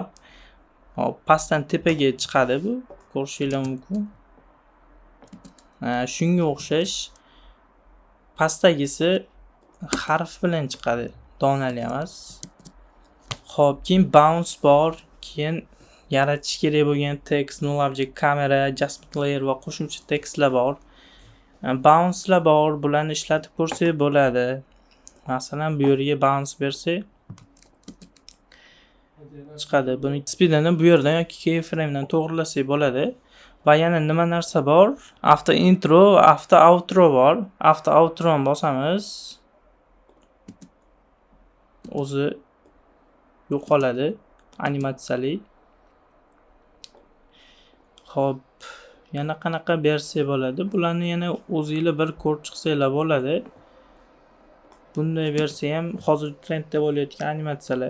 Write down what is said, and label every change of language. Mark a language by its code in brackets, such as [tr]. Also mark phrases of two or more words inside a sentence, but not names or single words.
[uz] Hop, pastdan tepaga chiqadi bu. Ko'rishingiz mumkin. Shunga o'xshash pastdagisi harf bilan chiqadi, donali emas. Hop, keyin bounce bor, keyin yaratish kerak bo'lgan text, [en] null object, [uz] kamera, [en] adjustment layer [uz] va qo'shimcha tekstlar bor. Bounce'lar bor, bularni ishlatib ko'rsak bo'ladi. Masalan, bu yerga bounce bersak chiqadi. Buni speedini bu yerdan yoki keyframedan to'g'rilasak bo'ladi. Va yana nima narsa bor? [en] After intro, after outro bor. After outro [uz] ni bosamiz. O'zi yo'qoladi animatsiyali. Hop, yana qanaqa bersa bo'ladi? Bularni yana o'zingizlar bir ko'rib chiqsanglar bo'ladi. Bunday bersa ham hozir trendda bo'layotgan animatsiyalar.